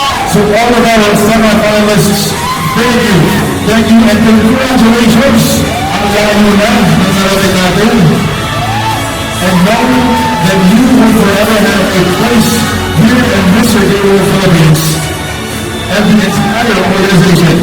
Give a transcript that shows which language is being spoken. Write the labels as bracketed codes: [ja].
[en] So all of our semi-finalists, Thank you. Thank you and congratulations. [tl] Ang layo na ng narating natin. [en] And know that you will forever have a place here in Mr. Gay Philippines and the entire organization.